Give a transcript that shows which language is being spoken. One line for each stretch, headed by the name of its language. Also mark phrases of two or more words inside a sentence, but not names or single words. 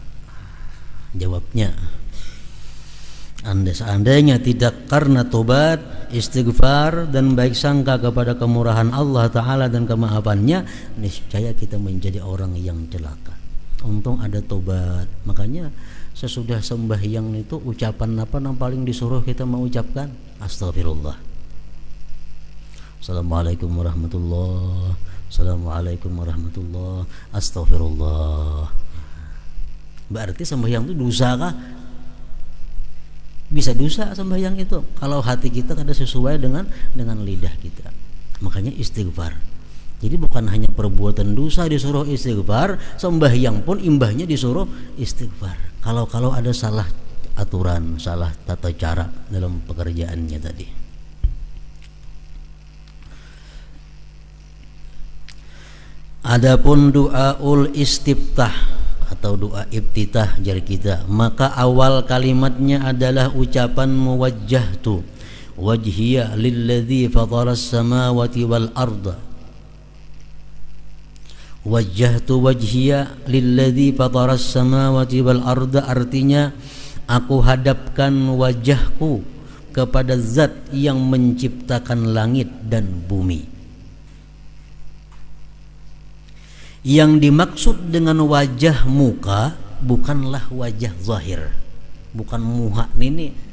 Indonesian: Jawabnya, seandainya tidak karena tobat, istighfar dan baik sangka kepada kemurahan Allah Ta'ala dan kemaafannya, niscaya kita menjadi orang yang celaka. Untung ada tobat. Makanya sesudah sembahyang itu ucapan apa yang paling disuruh kita mengucapkan? Astagfirullah.
Arabic: السلام عليكم ورحمة الله. السلام عليكم ورحمة الله.
Indonesian: Astagfirullah. Berarti sembahyang itu dosa kah? Bisa dosa sembahyang itu kalau hati kita kada sesuai dengan lidah kita. Makanya istighfar. Jadi bukan hanya perbuatan dosa disuruh istighfar, sembahyang pun imbahnya disuruh istighfar. Kalau ada salah aturan, salah tata cara dalam pekerjaannya tadi. Adapun doaul istiftah atau doa ibtitah jari kita, maka awal kalimatnya adalah ucapan
Arabic: وجهت وجهي للذي فطر السماوات والأرض. وجهت وجهي للذي فطر السماوات والأرض
Indonesian: artinya aku hadapkan wajahku kepada zat yang menciptakan langit dan bumi. Yang dimaksud dengan wajah muka bukanlah wajah zahir, bukan muha ini.